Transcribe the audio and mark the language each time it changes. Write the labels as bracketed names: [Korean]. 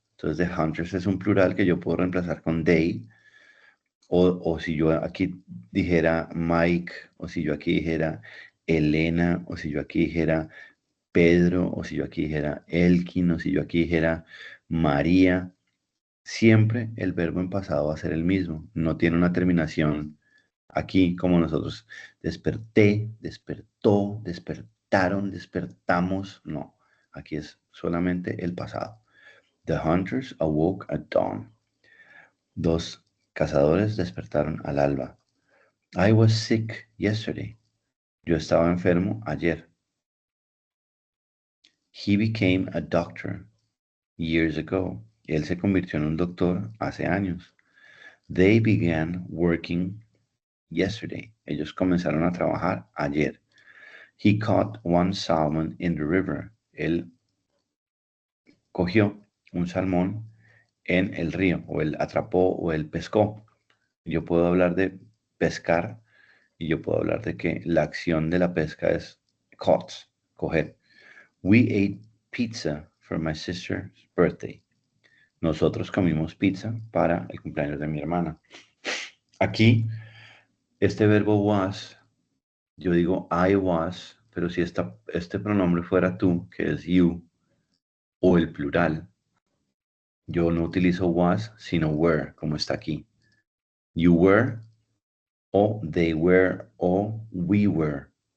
[Spanish] Entonces, The Hunters es un plural que yo puedo reemplazar con they. O si yo aquí dijera Mike, o si yo aquí dijera Elena, o si yo aquí dijera Pedro, o si yo aquí dijera Elkin, o si yo aquí dijera María, siempre el verbo en pasado va a ser el mismo. No tiene una terminación aquí como nosotros. Desperté, despertó, despertaron, despertamos. No, aquí es solamente el pasado. [English] The hunters awoke at dawn. [Spanish] Dos cazadores despertaron al alba. [English] I was sick yesterday. [Spanish] Yo estaba enfermo ayer. [English] He became a doctor years ago. [Spanish] Él se convirtió en un doctor hace años. [English] They began working yesterday. [Spanish] Ellos comenzaron a trabajar ayer. [English] He caught one salmon in the river. [Spanish] Él cogió un salmón en el río, o él atrapó o él pescó. Yo puedo hablar de pescar y yo puedo hablar de que la acción de la pesca es caught, coger. [English] We ate pizza for my sister's birthday. [Spanish] Nosotros comimos pizza para el cumpleaños de mi hermana. Aquí, este verbo was, yo digo [English] I was, [Spanish] pero si este pronombre fuera tú, que es you, o el plural, yo no utilizo was, sino were, como está aquí. [English] You were, o they were, o we were.